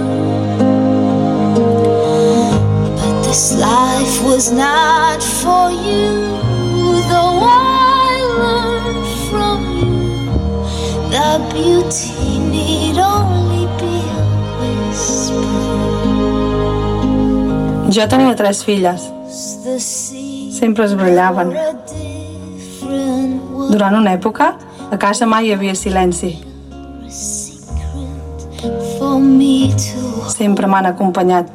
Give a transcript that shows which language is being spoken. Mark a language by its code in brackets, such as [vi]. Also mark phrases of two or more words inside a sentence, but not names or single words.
[en] But this life was not for you, though I learned from you that beauty need only be a whisper. [ca] Jo tenia 3 filles. Sempre es brillaven. Durant una època, a casa mai hi havia silenci. Sempre m'han acompanyat.